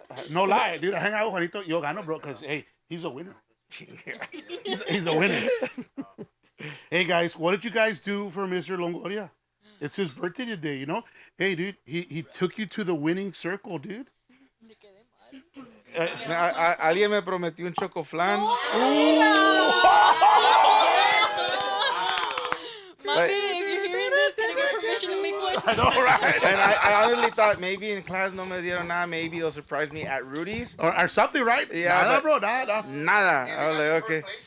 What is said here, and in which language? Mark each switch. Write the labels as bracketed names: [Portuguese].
[English] No lie, dude. I hang out with Juanito, [Spanish] yo gano, [English] bro, because, hey, he's a winner. He's a winner. Hey, guys, what did you guys do for Mr. Longoria? It's his birthday today, you know? Hey, dude, he took you to the winning circle, dude. [Spanish] Alguien me prometió un chocoflan. [English] Mommy, if you're hearing this, can I get permission to make one? I know, right? And I honestly thought maybe in class [Spanish] no me dieron nada. [English] Maybe they'll surprise me at Rudy's. Or something, right? Yeah, [Spanish] Nada, [English] but- [Spanish] bro, nada. Nada. [English] I was like, okay.